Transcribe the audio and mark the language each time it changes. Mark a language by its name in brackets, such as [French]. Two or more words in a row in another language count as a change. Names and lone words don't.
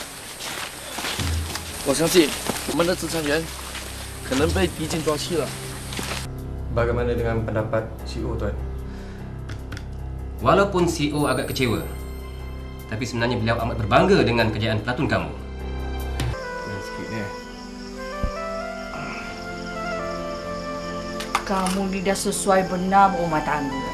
[Chinese] 我相信我们的职场员可能被敌军抓去了。 [Malay] Bagaimana dengan pendapat CEO, Tuan? Walaupun CEO agak kecewa, tapi sebenarnya beliau amat berbangga dengan kejayaan pelatun kamu. Sikit ni. Kamu ni dah sesuai benar berumah tangga.